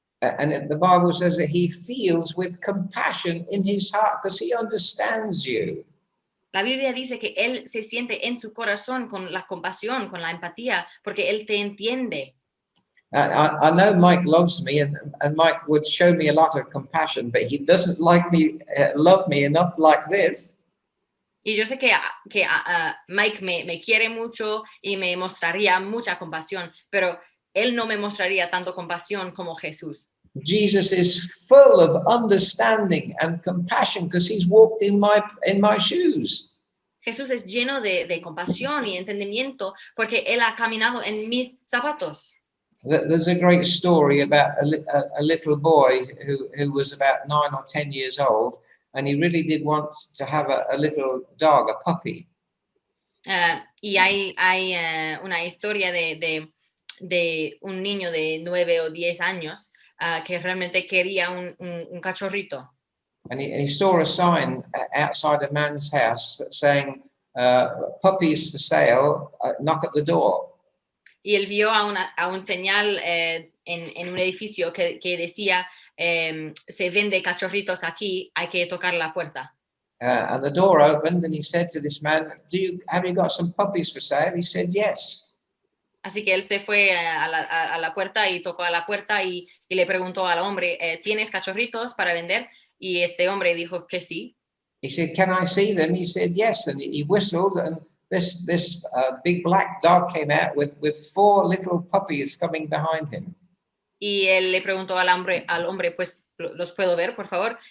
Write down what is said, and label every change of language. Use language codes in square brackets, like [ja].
[en] And the Bible says that he feels with compassion in his heart because he understands you. [es] La Biblia dice que él se siente en su corazón con la compasión, con la empatía, porque él te entiende. [en] I know Mike loves me, and Mike would show me a lot of compassion, but he doesn't love me enough like this. [es] Y yo sé que Mike me quiere mucho y me mostraría mucha compasión, pero él no me mostraría tanto compasión como Jesús. [en] Jesus is full of understanding and compassion because he's walked in my shoes. [es] Jesús es lleno de compasión y entendimiento porque él ha caminado en mis zapatos. [en] There's a great story about a little boy who was about 9 or 10 years old, and he really did want to have a little dog, a puppy. [es] Y hay una historia de un niño de 9 o 10 años que realmente quería un cachorrito. [en] And he saw a sign outside a man's house saying, puppies for sale, knock at the door. Y él vio a un señal en un edificio que decía, se vende cachorritos aquí, hay que tocar la puerta. And the door opened and he said to this man, have you got some puppies for sale? He said, yes. [es] Así que él se fue a la puerta y tocó a la puerta y le preguntó al hombre, ¿tienes cachorritos para vender? Y este hombre dijo que sí. [en] He said, can I see them? He said, yes. And he whistled, and this big black dog came out with 4 little puppies coming behind him. [es] Y él le preguntó al hombre, pues, ¿los puedo ver, por favor?